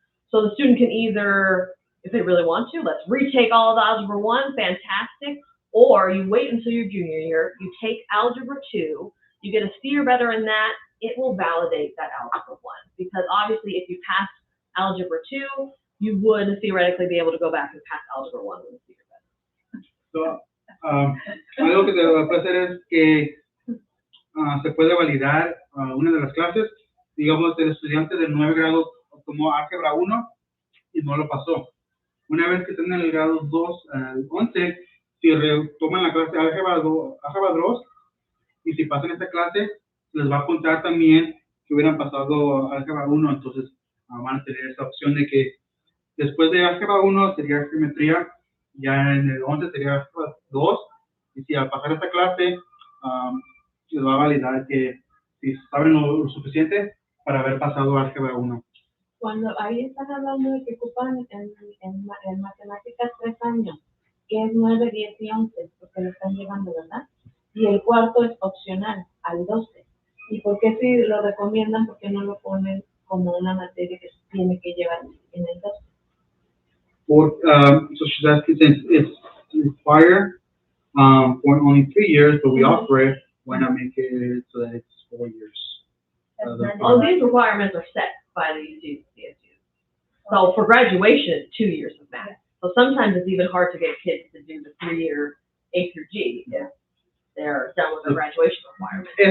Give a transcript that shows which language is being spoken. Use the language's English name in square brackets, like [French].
[English] So the student can either, if they really want to, let's retake all of Algebra 1, fantastic, or you wait until your junior year, you take Algebra 2, you get a C or better in that, it will validate that Algebra 1. Because obviously if you pass Algebra 2, you would theoretically be able to go back and pass Algebra 1 with a C or better. [Spanish] So, algo que se puede hacer es que se puede validar una de las clases. Digamos, el estudiante del 9 grado tomó Álgebra 1 y no lo pasó. Una vez que estén en el grado 2, 11, si retoman la clase Álgebra 2, y si pasan esta clase, les va a contar también que hubieran pasado Álgebra 1, entonces van a tener esa opción de que después de Álgebra 1 sería geometría, ya en el 11 sería Álgebra 2, y si al pasar esta clase les va a validar que si saben lo suficiente para haber pasado Álgebra 1. Cuando ahí están hablando de que ocupan en matemáticas 3 años, que es 9, 10 y 11, porque lo están llevando, ¿verdad? Y el 4º es opcional, al 12. ¿Y por qué si lo recomiendan, por qué no lo ponen como una materia que se tiene que llevar en el 12? [English] So she's asking, since it's required for only 3 years, but we offer it, why not make it so that it's 4 years? All these requirements are set by the UCs and CSUs. So for graduation, it's 2 years of math. So sometimes it's even hard to get kids to do the 3-year A through G if they're done with the graduation requirements.